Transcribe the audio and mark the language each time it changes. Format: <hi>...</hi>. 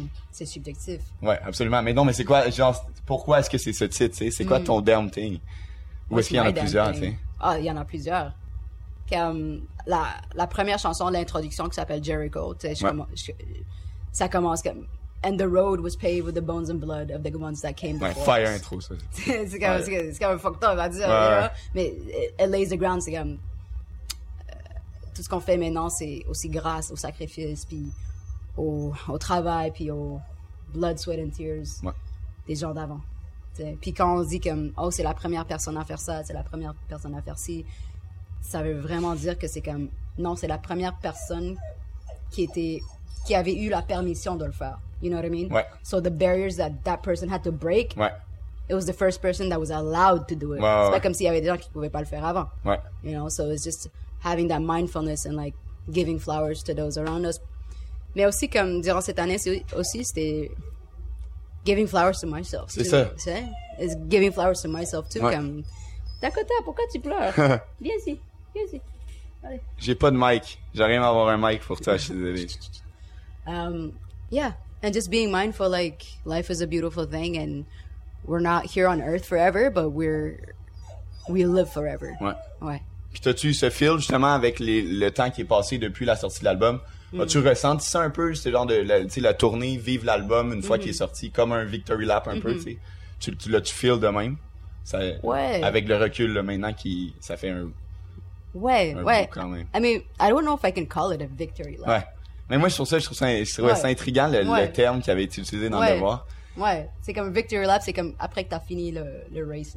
<fr>C'est subjectif. Ouais, absolument. Mais non, mais c'est quoi, genre, pourquoi est-ce que c'est ce titre, tu sais? C'est quoi ton Damn Thing? Ou est-ce qu'il y en a plusieurs, tu sais? Ah, il y en a plusieurs. Comme la première chanson, l'introduction qui s'appelle Jericho, tu sais, ça commence comme.</fr> <en>And the road was paved with the bones and blood of the ones that came before.</en> <fr>Ouais, fire intro, ça. c'est comme fuck top, à dire. Ouais. Mais</fr> <en>it lays the ground,</en> <fr>c'est comme. Tout ce qu'on fait maintenant, c'est aussi grâce au sacrifice, puis au travail, puis au</fr> <en>blood, sweat and tears</en> <fr>ouais. des gens d'avant. Puis quand on dit comme, oh, c'est la première personne à faire ça, c'est la première personne à faire ci, ça veut vraiment dire que c'est comme. Non, c'est la première personne qui avait eu la permission de le faire.</fr> <en>You know what I mean?</en> <fr>Ouais.</fr> <en>So the barriers that person had to break,</en> <fr>ouais.</fr> <en>it was the first person that was allowed to do it.</en> <fr>c'est ouais. pas comme s'il y avait des gens qui pouvaient pas le faire avant. Ouais.</fr> <en>You know, so it's just having that mindfulness and like giving flowers to those around us.</en> <fr>Mais aussi comme durant cette année, c'était</fr> <en>giving flowers to myself.</en> <fr>C'est</fr> <en>too.</en> <fr>Ça. C'est</fr> <en>giving flowers to myself too.</en> <fr>Ouais. Comme Dakota, pourquoi tu pleures? Viens ici. Allez. J'ai pas de mic. J'arrive à avoir un mic pour toi, je suis désolé.</fr> <en>Yeah. And just being mindful, like, life is a beautiful thing and we're not here on earth forever, but we live forever.</en> <fr>Ouais. Ouais. Puis t'as-tu eu ce feel, justement, avec le temps qui est passé depuis la sortie de l'album? As-tu ressenti ça un peu, ce genre de, tu sais, la tournée, vivre l'album une fois qu'il est sorti, comme un victory lap un peu, t'sais? Tu sais? Tu feel de même? Ça, ouais. Avec le recul, là, maintenant, qui ça fait un... Ouais, un ouais. Bout, quand même.</fr> <en>I mean, I don't know if I can call it a victory lap.</en> <fr>Ouais. Mais moi, je trouve ça ouais. intriguant, le terme qui avait été utilisé dans ouais. le devoir. Ouais, c'est comme victory lap, c'est comme après que t'as fini le race.</fr>